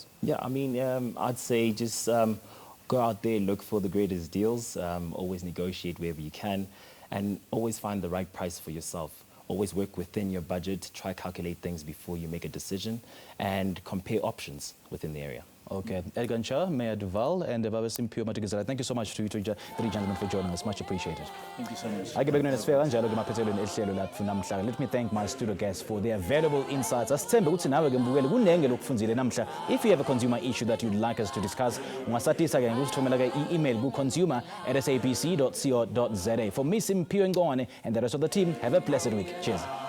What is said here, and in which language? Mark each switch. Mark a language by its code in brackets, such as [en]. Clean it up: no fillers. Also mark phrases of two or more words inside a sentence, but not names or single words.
[en] Yeah, I mean, I'd say just go out there, look for the greatest deals, always negotiate wherever you can, and always find the right price for yourself. Always work within your budget, try calculate things before you make a decision, and compare options within the area. Okay. Edgar Ncha, Mayor Duval, and Baba Simpio Matikizela. Thank you so much to you three gentlemen for joining us. Much appreciated. Thank you so much. [zu] Ake bekunene sifika kanjalo ke maphethelweni ehlelo lapho namhla. [en] Let me thank my studio guests for their valuable insights. [zu] Asithembe ukuthi nawe ke mbukeli kunenge lokufunzile namhla. [en] If you have a consumer issue that you'd like us to discuss, [zu] ungasatisa ke ngokusithumela ke i-email ku consumer@sabc.co.za. [en] For me Simpio Ngwane and the rest of the team, have a blessed week. Cheers.